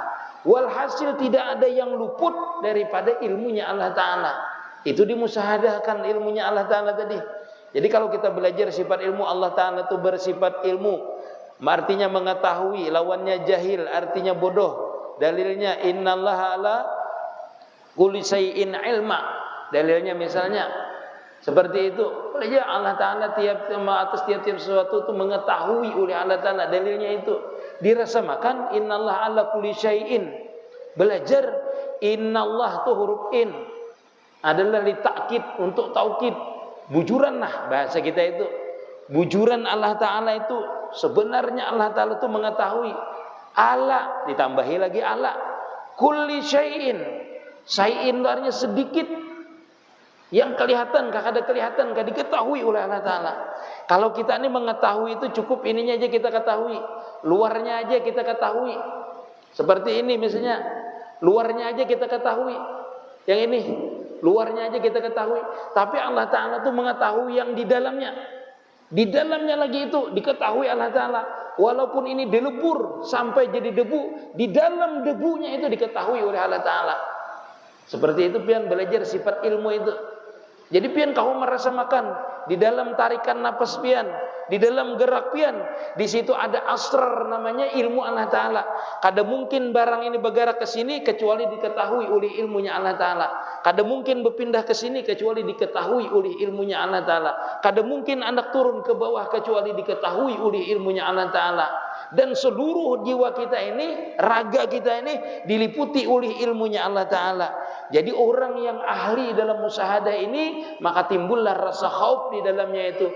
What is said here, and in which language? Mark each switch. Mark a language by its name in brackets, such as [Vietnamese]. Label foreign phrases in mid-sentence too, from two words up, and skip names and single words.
[Indonesian] Walhasil tidak ada yang luput daripada ilmunya Allah Ta'ala. Itu dimusyahadahkan ilmunya Allah Ta'ala tadi. Jadi kalau kita belajar sifat ilmu Allah Ta'ala itu bersifat ilmu, artinya mengetahui, lawannya jahil artinya bodoh. [Arabic] Dalilnya إن الله على كل شيء علما. [Indonesian] Dalilnya misalnya seperti itu. Ya Allah Ta'ala atas tiap-tiap sesuatu itu mengetahui oleh Allah Ta'ala. Dalilnya itu dirasamakan [Arabic] إن الله على كل شيء. [Indonesian] Belajar innallah itu huruf in adalah litakid, untuk taukid. [Banjar] Bujuran lah bahasa kita itu. Bujuran Allah Ta'ala itu sebenarnya Allah Ta'ala itu mengetahui. [Indonesian] Ala ditambahi lagi [Arabic] على كل شيء. [Indonesian] Syai'in artinya sedikit yang kelihatan, kada kelihatan, kada diketahui oleh Allah Ta'ala. Kalau kita ini mengetahui itu cukup ininya aja kita ketahui, luarnya aja kita ketahui. Seperti ini misalnya, luarnya aja kita ketahui. Yang ini luarnya aja kita ketahui. Tapi Allah Ta'ala itu mengetahui yang di dalamnya. Di dalamnya lagi itu diketahui Allah Ta'ala. Walaupun ini dilebur sampai jadi debu, di dalam debunya itu diketahui oleh Allah Ta'ala. [Banjar] Seperti itu pian belajar sifat ilmu itu. Jadi pian kau merasa makan di dalam tarikan napas pian, di dalam gerak pian, di situ ada asrar namanya ilmu Allah Ta'ala. Kada mungkin barang ini bergerak ke sini kecuali diketahui oleh ilmunya Allah Ta'ala. Kada mungkin berpindah ke sini kecuali diketahui oleh ilmunya Allah Ta'ala. Kada mungkin anak turun ke bawah kecuali diketahui oleh ilmunya Allah Ta'ala. [Indonesian] Dan seluruh jiwa kita ini, raga kita ini diliputi oleh ilmunya Allah Ta'ala. Jadi orang yang ahli dalam musyahadah ini, maka timbullah rasa khauf di dalamnya itu.